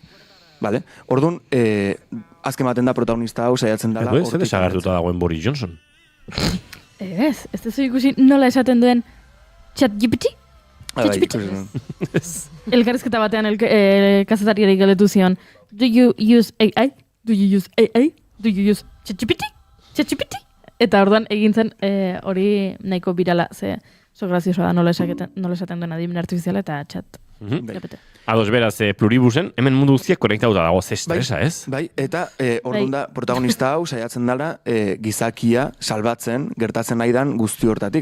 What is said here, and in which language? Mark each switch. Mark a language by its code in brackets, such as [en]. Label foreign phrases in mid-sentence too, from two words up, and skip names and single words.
[eu] Bale? Orduan, azken baten da protagonista hau saiatzen dela. Ez desagertuta dagoen Boris Johnson. Ez duzu ikusi nola esaten duen ChatGPT? Elkarrizketa batean kazetariari galdetu zion. [en] Do you use AI? Do you use AI? Do you use ChatGPT? [eu] Eta orduan egin zen hori nahiko birala, ze graziosoa da nola esaten duen adimen artifiziala eta Ados beraz, pluribusen, hemen mundu guztiak konektauta dago zestresa, ez? Bai, eta orduan da, protagonista hau saiatzen dela gizakia salbatzen gertatzen nahi dan guzti hortatik.